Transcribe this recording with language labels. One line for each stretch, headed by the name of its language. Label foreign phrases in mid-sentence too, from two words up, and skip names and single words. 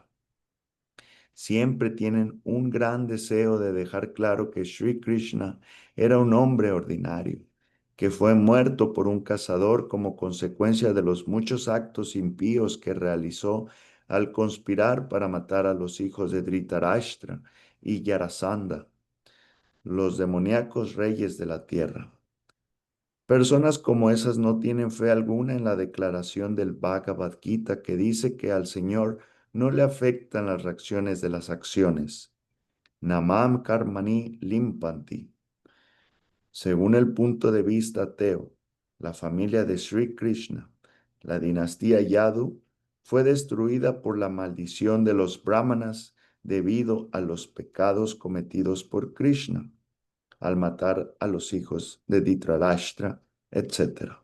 Spanish: Siempre tienen un gran deseo de dejar claro que Sri Krishna era un hombre ordinario, que fue muerto por un cazador como consecuencia de los muchos actos impíos que realizó al conspirar para matar a los hijos de Dhritarashtra y Yarasandha, los demoníacos reyes de la tierra. Personas como esas no tienen fe alguna en la declaración del Bhagavad Gita que dice que al Señor no le afectan las reacciones de las acciones.
Sanskrit: न मां कर्माणि लिम्पन्ति.
Spanish: Según el punto de vista ateo, la familia de Sri Krishna, la dinastía Yadu, fue destruida por la maldición de los brahmanas debido a los pecados cometidos por Krishna al matar a los hijos de Dhritarashtra, etc.